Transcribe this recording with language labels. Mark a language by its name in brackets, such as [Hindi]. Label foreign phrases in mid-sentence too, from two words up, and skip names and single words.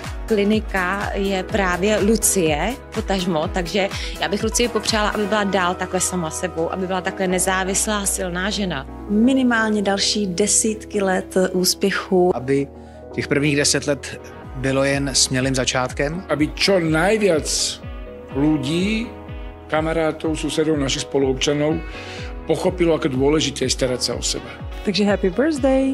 [Czech] Klinika je právě Lucie, potažmo, takže já bych Lucii popřála, aby byla dál takhle sama sebou, aby byla takhle nezávislá, silná žena. Minimálně další desítky let úspěchu. Aby těch prvních 10 let bylo jen smělým začátkem. [Slovak] Aby čo najviac ľudí, kamarátov, susedov, našich spoluobčanov pochopilo, ako dôležité je starať sa o seba. Takže [English] happy birthday!